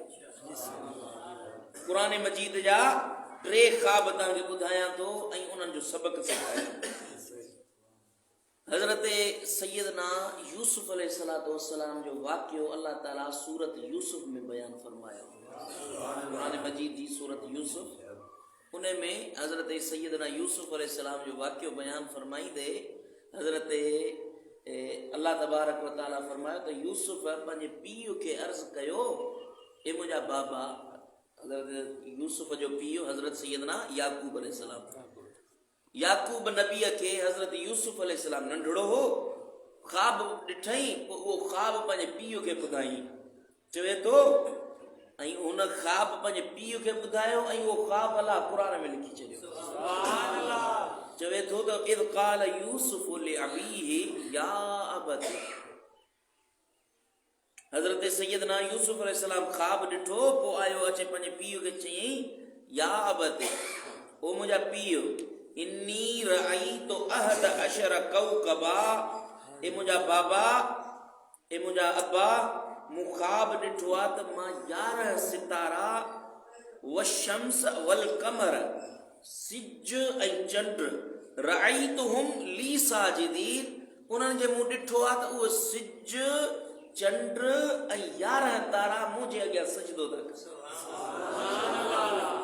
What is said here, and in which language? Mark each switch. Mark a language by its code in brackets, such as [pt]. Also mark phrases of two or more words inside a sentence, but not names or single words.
[sd] क़ुरान मजीद जा 3 ख़्वाब तव्हांखे ॿुधायां थो ऐं उन्हनि जो सबक़ सेखारियां। हज़रत सैयदना यूसुफ अलैहिस्सलाम जो वाक़ियो अल्लाह ताला सूरत यूसुफ में बयान फरमायो। कुरान मजीद जी सूरत यूसुफ उन में हज़रत सैयदना यूसुफ अलैहिस्सलाम जो वाक़ियो बयान फरमाईंदे हज़रत अल्लाह [ar] تبارك وتعالى [sd] फरमायो त यूसुफ पंहिंजे पीउ खे अर्ज़ कयो, ए मुंहिंजा बाबा। हज़रत यूसुफ जो पीउ हज़रत सैयदना याकूब अलैहिस्सलाम, याकूब नबीअ खे हज़रत यूसुफ अलैहिस्सलाम नंढड़ो हो, ख़्वाब ॾिठई, पोइ उहो ख़्वाब पंहिंजे पीउ खे ॿुधाई। चवे थो ऐं हुन ख़्वाब पंहिंजे पीउ खे ॿुधायो ऐं उहो ख़्वाब अलाह क़ुरान में लिखी छॾियो। चवे थो त [ar] إذ قال يوسف لأبيه يا أبت, [sd] हज़रत सैयदना यूसुफ अलैहिस्सलाम ख़्वाब ॾिठो, पोइ आयो अचे पंहिंजे पीउ खे चयईं [ar] يا أبت, [sd] ओ मुंहिंजा पीउ, [ar] إني رأيت أحد عشر [sd] कौकबा, ए मुंहिंजा बाबा, ए मुंहिंजा अब्बा, मूं ख़्वाब ॾिठो आहे त मां 11 सितारा [ar] والشمس والقمر, [sd] सिज ऐं चंड, [ar] رأيتهم لي ساجدين, [sd] उन्हनि जे मूं ॾिठो आहे त उहो सिज चंड ऐं 11 तारा मुंहिंजे अॻियां सजदो था कनि।